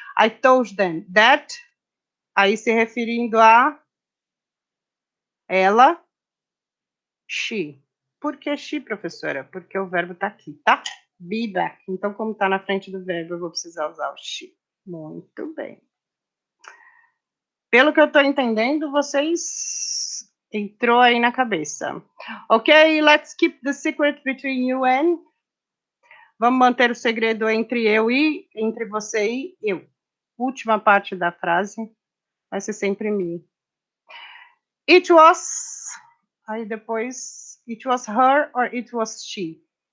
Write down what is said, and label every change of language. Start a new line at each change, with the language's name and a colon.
English: I told them that,
Portuguese: aí se referindo a ela, she. Por que she, professora? Porque o verbo está aqui, tá?
English: Be back.
Portuguese: Então, como está na frente do verbo, eu vou precisar usar o she. Muito bem. Pelo que eu estou entendendo, vocês entrou aí na cabeça.
English: Ok, let's keep the secret between you and...
Portuguese: Vamos manter o segredo entre você e eu. Última parte da frase vai ser sempre me.
English: It was...
Portuguese: Aí depois,
English: it was her or it was she?